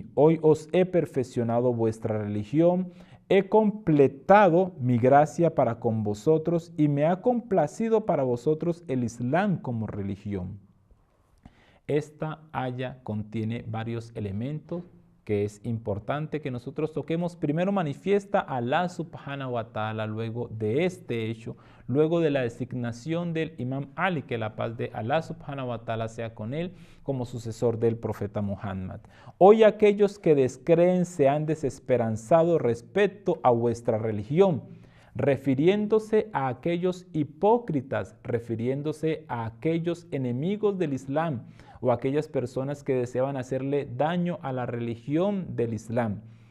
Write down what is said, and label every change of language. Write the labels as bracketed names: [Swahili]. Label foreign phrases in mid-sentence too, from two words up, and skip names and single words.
[Spanish] Hoy os he perfeccionado vuestra religión, he completado mi gracia para con vosotros y me ha complacido para vosotros el Islam como religión. Esta aya contiene varios elementos que es importante que nosotros toquemos. Primero manifiesta a Allah [Arabic] سبحانه وتعالى [Spanish] luego de este hecho, luego de la designación del Imam Ali, que la paz de Allah [Arabic] سبحانه وتعالى [Spanish] sea con él, como sucesor del profeta Muhammad. Hoy aquellos que descreen se han desesperanzado respecto a vuestra religión, refiriéndose a aquellos hipócritas, refiriéndose a aquellos enemigos del Islam, o aquellas personas que deseaban hacerle daño a la religión del Islam,